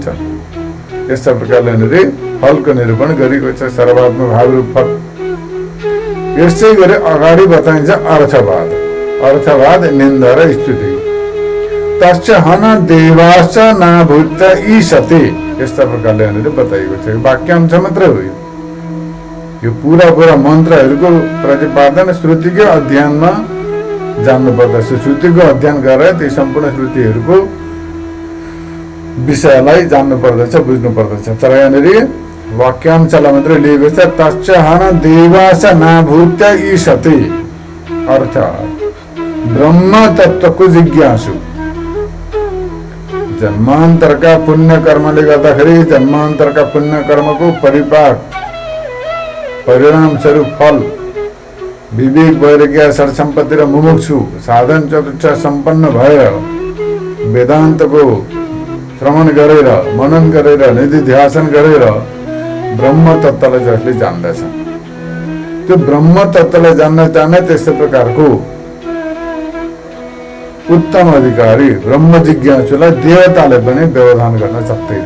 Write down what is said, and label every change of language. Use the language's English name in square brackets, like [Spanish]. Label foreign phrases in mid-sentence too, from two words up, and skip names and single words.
[Nepali] यस्तो प्रकारले यहाँनिर फलको निरूपण गरेको छ, सर्वात्म भावरूप फल। यसै गरी अगाडि बताइन्छ अर्थवाद। अर्थवाद निन्दा र स्तुति। [Sanskrit] तस्य हन देवाश्च नाभूत ईशते, [Nepali] यस्ता प्रकारले यहाँनिर बताइएको छ। वाक्यांश मात्रै हो यो पूरा मन्त्रहरूको प्रतिपादन श्रुतिको अध्ययनमा जान्नुपर्दछ। श्रुतिको अध्ययन गरेर ती सम्पूर्ण श्रुतिहरूको विषयलाई जान्नुपर्दछ, बुझ्नुपर्दछ। तर यहाँनिर वाक्यांशलाई मात्रै लिएको छ। [Sanskrit] तस्य हन देवास नाभूत ईशते, [Nepali] अर्थात् ब्रह्म तत्त्वको जिज्ञासु, जन्मान्तरका पुण्य कर्मले गर्दाखेरि जन्मान्तरका पुण्य कर्मको परिणाम स्वरूप फल विवेक वैराग्य सरसम्पत्ति र मुमुक्षु साधन चतुष्टय सम्पन्न भएर वेदान्तको श्रवण गरेर मनन गरेर निधिध्यासन गरेर ब्रह्म तत्त्वलाई जसले जान्दछ, त्यो ब्रह्म तत्त्वलाई जान्न चाहने त्यस्तो प्रकारको उत्तम अधिकारी ब्रह्म जिज्ञासुलाई देवताले पनि व्यवधान गर्न सक्दैन।